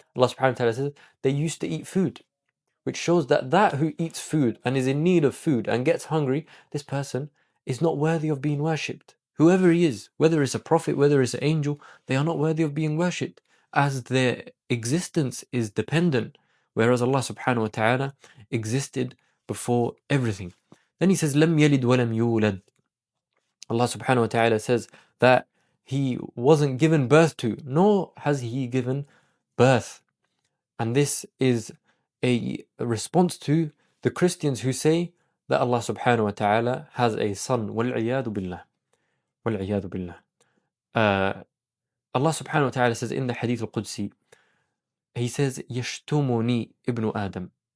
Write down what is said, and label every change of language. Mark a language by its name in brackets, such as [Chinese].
[English] Allah subhanahu wa ta'ala says, they used to eat food, which shows that who eats food and is in need of food and gets hungry, this person is not worthy of being worshipped. Whoever he is, whether it's a prophet, whether it's an angel, they are not worthy of being worshipped, as their existence is dependent, whereas Allah subhanahu wa ta'ala existed before everything. Then he says, [Arabic] لَمْ يَلِدْ وَلَمْ يُولَدْ. [English] Allah subhanahu wa ta'ala says that he wasn't given birth to, nor has he given birth. And this is a response to the Christians who say that Allah subhanahu wa ta'ala has a son. [Arabic] وَالْعِيَاذُ بِاللَّهِ. وَالْعِيَاذُ بِاللَّهِ. [English] Allah subhanahu wa ta'ala says in the Hadith al-Qudsi, he says, [Arabic] يَشْتُمُنِي [English] ibn Adam.